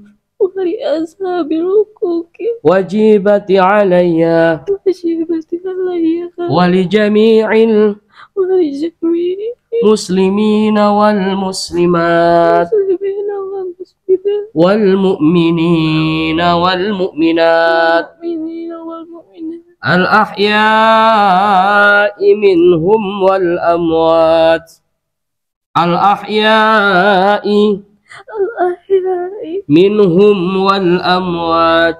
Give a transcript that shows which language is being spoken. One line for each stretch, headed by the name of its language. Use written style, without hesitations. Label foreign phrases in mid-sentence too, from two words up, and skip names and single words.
Arabic: ولأصحاب الحقوق الواجبة علي الواجبة علي ولجميع ولجميع المسلمين والمسلمات المسلمين والمسلمات والمؤمنين والمؤمنات المؤمنين والمؤمنات الأحياء منهم والأموات الأحياء al-ahya'i منهم والأموات